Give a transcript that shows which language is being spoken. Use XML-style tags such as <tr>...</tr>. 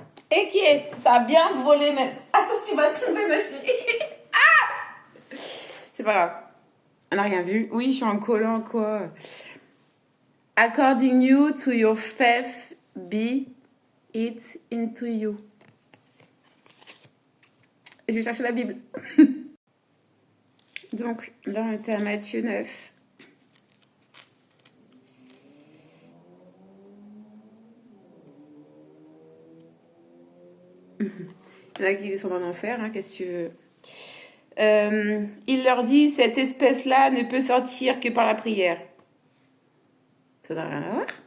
<fr>Et qui est? Ça a bien volé même. Attends, tu vas tomber ma chérie. Ah! C'est pas grave. On n'a rien vu. Oui, je suis en collant quoi.</fr> <en>According you to your faith, be it into you.</en> <fr>Je vais chercher la Bible. Donc, là, on était à Matthieu 9. Il y en a qui descendent en enfer, hein, qu'est-ce que tu veux. Il leur dit, cette espèce-là ne peut sortir que par la prière. Ça n'a rien à voir.</fr>